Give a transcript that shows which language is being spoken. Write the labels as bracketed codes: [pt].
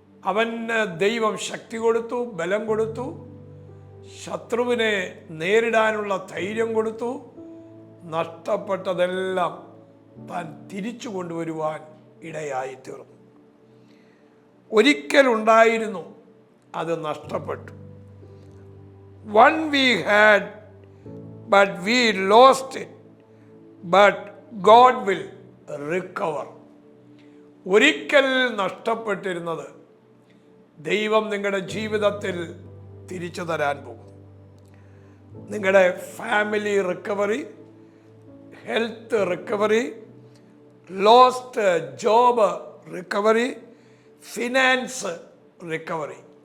[ml] അവന് ദൈവം ശക്തി കൊടുത്തു, ബലം കൊടുത്തു, ശത്രുവിനെ നേരിടാനുള്ള ധൈര്യം കൊടുത്തു. നഷ്ടപ്പെട്ടതെല്ലാം താൻ തിരിച്ചു കൊണ്ടുവരുവാൻ ഇടയായി തീർന്നു. ഒരിക്കലുണ്ടായിരുന്നു, അത് നഷ്ടപ്പെട്ടു. [en] One we had, but we lost it, but God will recover. [ml] ഒരിക്കൽ നഷ്ടപ്പെട്ടിരുന്നത് ദൈവം നിങ്ങളുടെ ജീവിതത്തിൽ തിരിച്ചു തരാൻ പോകും. നിങ്ങളുടെ [en] Family recovery, health recovery, lost job recovery, finance recovery.